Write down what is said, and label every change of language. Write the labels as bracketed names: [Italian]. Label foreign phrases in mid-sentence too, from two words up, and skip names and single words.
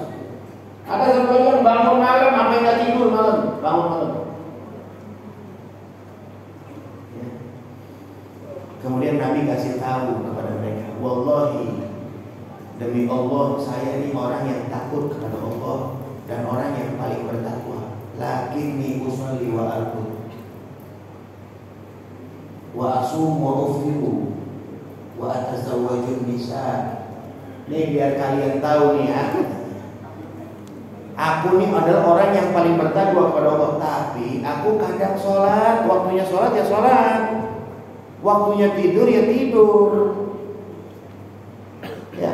[Indonesian] Ada satu lagi yang bangun malam sampai nggak tidur malam, bangun malam. Ya. Kemudian Nabi kasih tahu kepada mereka, wallahi, demi Allah, saya ini orang yang takut kepada Allah dan orang yang paling bertakwa. [Arabic] لكني أصلي وأرقد وأصوم وأفطر وأتزوج النساء. [Indonesian] Ini biar kalian tahu nih ya, aku ini adalah orang yang paling bertakwa kepada Allah. Tapi aku kadang sholat, waktunya sholat ya sholat, waktunya tidur ya tidur. Ya.